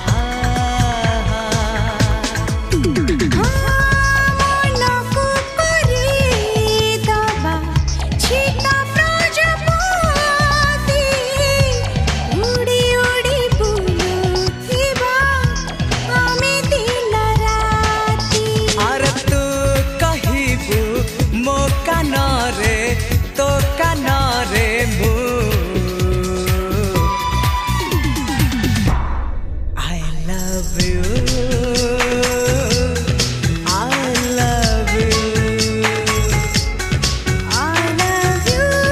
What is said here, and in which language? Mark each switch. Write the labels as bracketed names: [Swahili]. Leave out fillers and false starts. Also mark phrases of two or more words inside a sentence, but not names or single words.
[Odia] ମନକୁ କରି ଦବା ଛିଟ ପ୍ରଜାପତି ଉଡ଼ି ଉଡ଼ି ବୁଲୁଥିବା ଆମେ ଦିନ ରାତି ଅରେ ତୁ କହିବୁ ମୋ କାନ ରେ ତୋ କାନ ରେ ମୁ [English] I love you I love you I love you